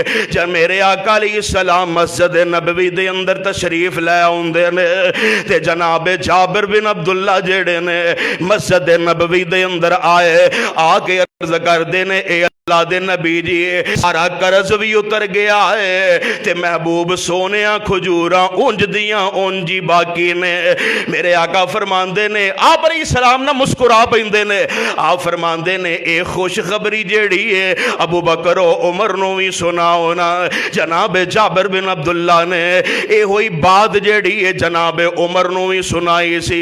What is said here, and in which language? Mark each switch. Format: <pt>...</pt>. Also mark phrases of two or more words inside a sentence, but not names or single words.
<pa>جب میرے آقا</pa> <ar>علیہ السلام</ar> <pa>مسجد نبوی دے اندر تشریف لے آؤندے نے تے جناب جابر بن عبداللہ جیڑے نے مسجد نبوی دے اندر آئے، آ کے عرض کر دینے اے اللہ دے نبی جی سارا قرض بھی اتر گیا ہے تے محبوب سونیاں کھجوراں اونج دیاں اونجی باقی نے۔ میرے آقا فرماندے نے آپ</pa> <ar>علیہ السلام</ar> <pa>نہ مسکرا پیندے نے، آپ فرماندے نے اے خوش خبری جیڑی ہے ابو بکر و عمر نو بھی سناؤ نا۔ جناب جابر بن عبداللہ نے اے ہوئی بات جیڑی ہے جناب عمر نو بھی سنائی سی۔</pa>